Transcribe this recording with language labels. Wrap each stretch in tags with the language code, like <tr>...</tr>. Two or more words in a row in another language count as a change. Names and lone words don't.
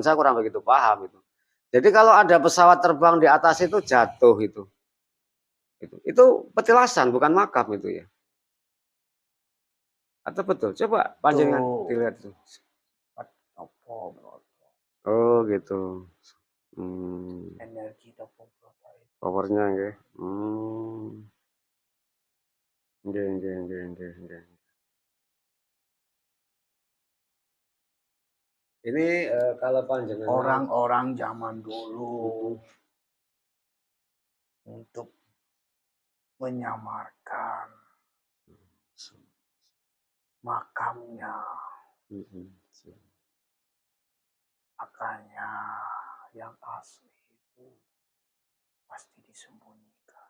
<id>Saya kurang begitu paham itu. Jadi kalau ada pesawat terbang di atas itu jatuh itu. Itu petilasan bukan makam itu ya. Atau betul? Coba panjenengan dilihat itu. Oh gitu. Energi</id> <jv>Topo Broto</jv> <id>itu. Powernya nggih.</id> <jv>Nggih, nggih, nggih, nggih, nggih.</jv> <id>Ini kalau panjenengan Orang-orang zaman dulu untuk menyamarkan makamnya, makanya yang asli itu pasti disembunyikan.</id>